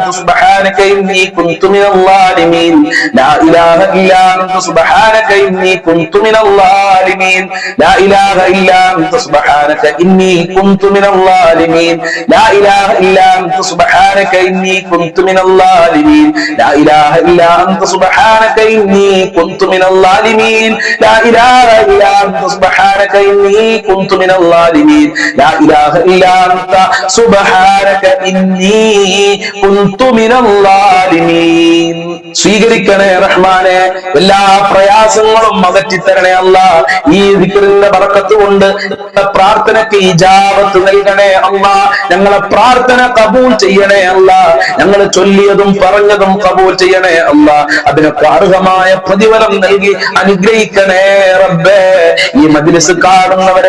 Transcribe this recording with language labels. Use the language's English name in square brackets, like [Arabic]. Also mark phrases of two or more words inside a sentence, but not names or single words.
[Arabic] سبحانك إني كنت من الظالمين لا إله إلا أنت سبحانك إني كنت من الظالمين لا إله إلا أنت سبحانك إني كنت من الظالمين لا إله إلا أنت سبحانك إني كنت من الظالمين لا إله إلا أنت سبحانك إني كنت من الظالمين لا إله إلا أنت سبحانك إني كنت من الظالمين لا إله إلا أنت سبحانك إني كنت من الظالمين [Malayalam] സ്വീകരിക്കണേ റഹ്മാനെ എല്ലാ പ്രയാസങ്ങളും അകറ്റിത്തരണേ അല്ലാഹ് ഈ ദിക്റിന്റെ ബറക്കത്ത് കൊണ്ട് പ്രാർത്ഥനയ്ക്ക് ഇജാബത്ത് നൽകണേ അല്ലാഹ് ഞങ്ങളെ പ്രാർത്ഥന കബൂൽ ചെയ്യണേ അല്ലാഹ് ഞങ്ങൾ ചൊല്ലിയതും പറഞ്ഞതും കബൂൽ ചെയ്യണേ അല്ലാഹ് അതിനൊക്കെ അർഹമായ പ്രതിഫലം നൽകി അനുഗ്രഹിക്കണേ റബ്ബേ ഈ മജ്ലിസ് കാണുന്നവരെ